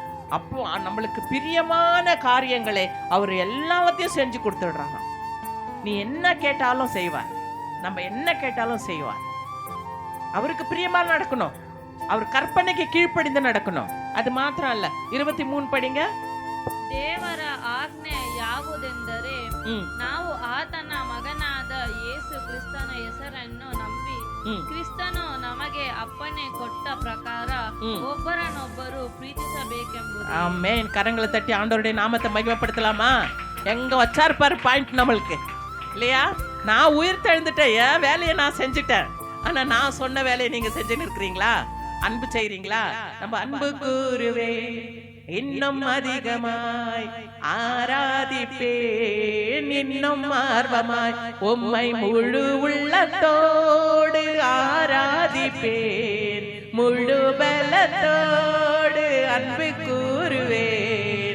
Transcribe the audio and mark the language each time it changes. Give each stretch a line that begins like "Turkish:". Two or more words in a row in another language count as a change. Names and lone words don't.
Tamil: அப்போ நம்மளுக்கு பிரியமான காரியங்களை அவர் எல்லாத்தையும் செஞ்சு கொடுத்துடுறாங்க. நீ என்ன கேட்டாலும் செய்வார், நம்ம என்ன கேட்டாலும் செய்வார். அவருக்கு பிரியமா நடக்கணும், அவர் கற்பனைக்கு கீழ்ப்படிந்து நடக்கணும். அது மாத்திரம் அல்ல, 23 படிங்க.
Kannada: ದೇವರ ಆಜ್ಞೆ ಯಾವುದೆಂದರೆ ನಾವು ಆತನ ಮಗನಾದ ಯೇಸು ಕ್ರಿಸ್ತನ ಹೆಸರನ್ನು ನಂಬಿ ಕ್ರಿಸ್ತನು ನಮಗೆ ಅಪ್ಪಣೆ ಕೊಟ್ಟ ಪ್ರಕಾರ ಒಬ್ಬರನ್ನೊಬ್ಬರು ಪ್ರೀತಿಸಬೇಕೆಂಬುದು.
Tamil: ஆமென். கரங்களை தட்டி ஆண்டவருடைய நாமத்தை மகிமைப்படுத்தலாமா? எங்க வச்சாரு பாரு பாயிண்ட் நம்மளுக்கு, இல்லையா? நான் உயிர் தெழுந்துட்டேன், என் வேலையை நான் செஞ்சுட்டேன். ஆனா நான் சொன்ன வேலையை நீங்க செஞ்சுன்னு இருக்கிறீங்களா? அன்பு செய்றீங்களா? நம்ம அன்பு கூறுவே இன்னும் அதிகமாய் ஆராதிப்பேன், இன்னும் ஆர்வமாய் உம்மை முழு உள்ளத்தோடு ஆராதிப்பேன், முழு பலத்தோடு அன்பு கூறுவேன்.